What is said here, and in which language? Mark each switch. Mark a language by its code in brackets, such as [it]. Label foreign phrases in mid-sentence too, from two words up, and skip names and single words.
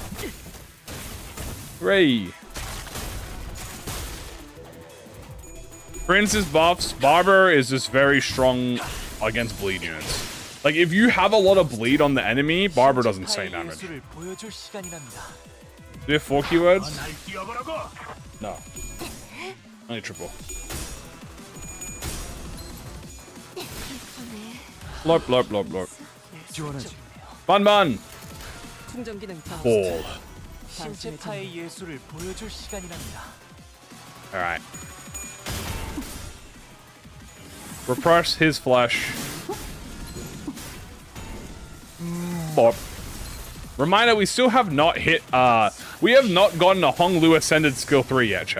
[en] Hooray! For instance, buffs, Barber is just very strong against bleed units. Like, if you have a lot of bleed on the enemy, Barber does insane damage. Do you have 4 keywords? No. Only triple. Lorp, lorp, lorp, lorp. Bun bun! Ball. Alright. Repress his flesh. Bop. Reminder, we still have not hit, we have not gotten a Honglu Ascended Skill 3 yet, chat.